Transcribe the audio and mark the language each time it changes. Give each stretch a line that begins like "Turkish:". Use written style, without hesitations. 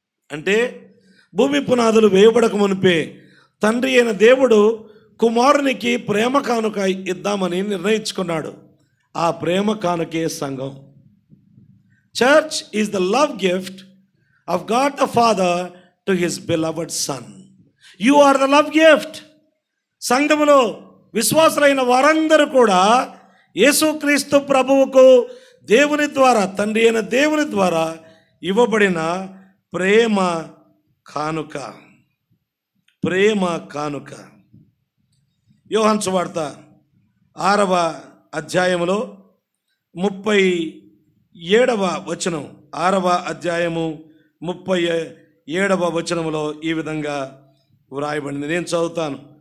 Telugu: అంటే భూమి పునాదులు వేయబడక మునిపే తండ్రి అయిన దేవుడు కుమారునికి ప్రేమ కానుక ఇద్దామని నిర్ణయించుకున్నాడు. ఆ ప్రేమ కానుకే సంఘం.
English: Church is the love gift of God the Father to his beloved Son. You are the love gift.
Telugu: సంఘములో విశ్వాసులైన వారందరూ కూడా యేసుక్రీస్తు ప్రభువుకు దేవుని ద్వారా, తండ్రి అయిన దేవుని ద్వారా ఇవ్వబడిన ప్రేమ కానుక. ప్రేమ కానుక. యోహాను సువార్త 6వ అధ్యాయములో 37వ వచనం, 6వ అధ్యాయము 37వ వచనములో ఈ విధంగా వ్రాయబడింది. నేను చదువుతాను.